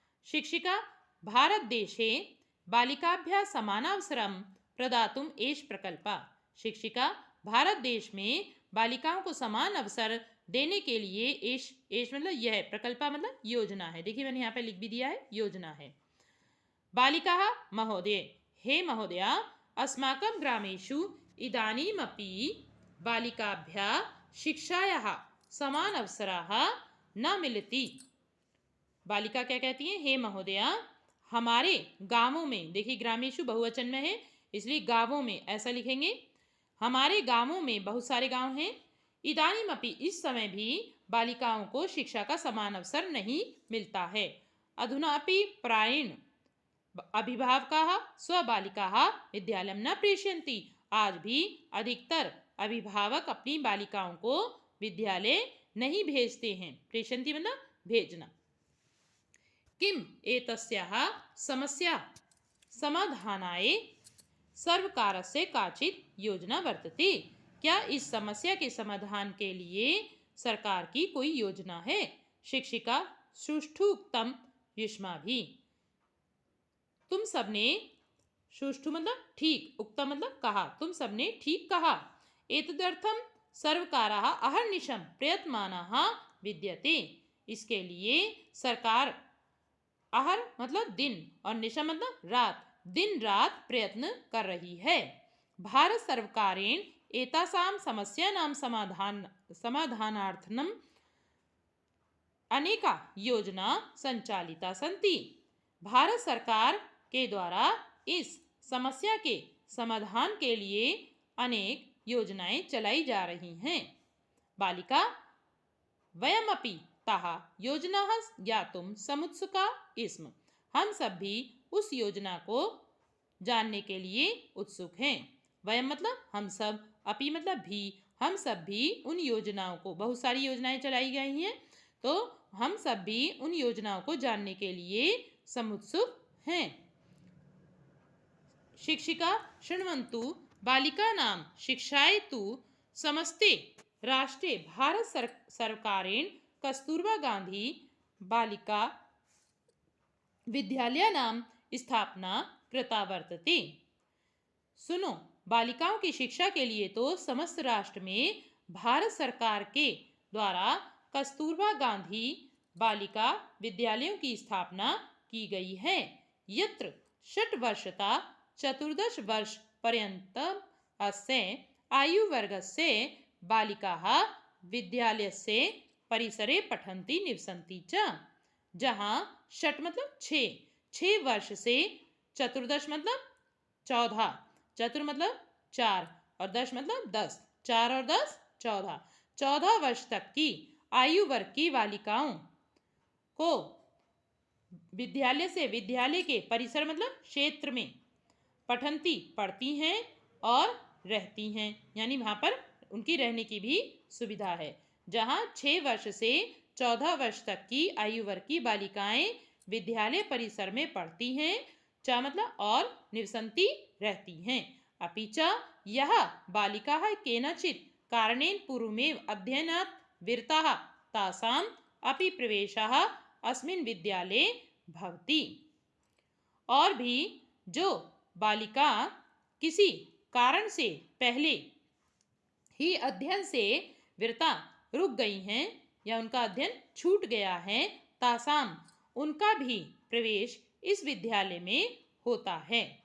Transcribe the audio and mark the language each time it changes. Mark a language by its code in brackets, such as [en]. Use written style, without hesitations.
[sa] शिक्षिका भारत देशे बालिकाभ्यः समानावसरं प्रदातुम् एष प्रकल्पः। [hi] शिक्षिका भारत देश में बालिकाओं को समान अवसर देने के लिए एष मतलब यह, प्रकल्पा मतलब योजना है। देखिए मैंने यहाँ पे लिख भी दिया है, योजना है। [sa] बालिका महोदय हे महोदया, अस्माकं ग्रामेषु इदानीमपि बालिकाभ्यः शिक्षायाः समान अवसराः न मिलति। [hi] बालिका क्या कहती है? हे महोदया, हमारे गांवों में, देखिए ग्रामेषु बहुवचन में है इसलिए गांवों में ऐसा लिखेंगे। हमारे गांवों में बहुत सारे गांव हैं। इदानीमपि इस समय भी बालिकाओं को शिक्षा का समान अवसर नहीं मिलता है। [sa] अधुनापि प्रायेण अभिभावकाः स्वबालिकाः विद्यालयं न प्रेषयन्ति। [hi] आज भी अधिकतर अभिभावक अपनी बालिकाओं को विद्यालय नहीं भेजते हैं। प्रेषयन्ति मतलब भेजना। [sa] किम एतस्याः समस्या समाधानाय सर्वकारस्य काचित् योजना वर्तते। [hi] क्या इस समस्या के समाधान के लिए सरकार की कोई योजना है। [sa] शिक्षिका सुष्ठुक्तम युष्माभिः। [hi] तुम सबने, सुष्ठु मतलब ठीक, उक्तम मतलब कहा, तुम सबने ठीक कहा। [sa] एतदर्थम सर्वकाराः अहर्निशं प्रयत्नमानाः विद्यते। [hi] इसके लिए सरकार, अहर मतलब दिन और निशा मतलब रात, दिन रात प्रयत्न कर रही है। [sa] भारत सर्वकारेण एतासां समस्यानां समाधानार्थम् अनेका योजना संचालिता सन्ति। [hi] भारत सरकार के द्वारा इस समस्या के समाधान के लिए अनेक योजनाएं चलाई जा रही हैं। [sa] बालिका वयमपि ताः योजनाः ज्ञातुं समुत्सुका स्म। [hi] हम सब भी उस योजना को जानने के लिए उत्सुक हैं। वयम मतलब हम सब, अपि मतलब भी, हम सब भी उन योजनाओं को, बहुत सारी योजनाएं चलाई गई हैं, तो हम सब भी उन योजनाओं को जानने के लिए समुत्सुक हैं। [sa] शिक्षिका शृण्वन्तु बालिकानां शिक्षाय तु समस्ते राष्ट्रे भारत सरकारेण कस्तूरबा गांधी बालिका विद्यालयानां स्थापना कृता वर्तते। [hi] सुनो, बालिकाओं की शिक्षा के लिए तो समस्त राष्ट्र में भारत सरकार के द्वारा कस्तूरबा गांधी बालिका विद्यालयों की स्थापना की गई है। [sa] यत्र षट्वर्षता चतुर्दश वर्ष पर्यन्तम् अस्य आयुवर्गस्य बालिकाः विद्यालयस्य परिसरे पठन्ति निवसन्ति च। [hi] जहाँ षट मतलब छः वर्ष से, चतुर्दश मतलब 14, चतुर मतलब 4 और दश मतलब 10, 4 और 10 14, 14 वर्ष तक की आयु वर्ग की बालिकाओं को विद्यालय से, विद्यालय के परिसर मतलब क्षेत्र में, पठंती पढ़ती हैं और रहती हैं, यानी वहाँ पर उनकी रहने की भी सुविधा है। जहाँ 6 वर्ष से 14 वर्ष तक की आयु वर्ग की बालिकाएं विद्यालय परिसर में पढ़ती हैं, च मतलब और निवसन्ति रहती हैं। [sa] अपि च यह बालिकाः केनचित् कारणेन पूर्वमेव अध्ययनात् विरताः तासाम् अपि प्रवेशः अस्मिन् विद्यालये भवति। [hi] और भी जो बालिका किसी कारण से पहले ही अध्ययन से विरता रुक गई हैं या उनका अध्ययन छूट गया है, तासाम उनका भी प्रवेश इस विद्यालय में होता है।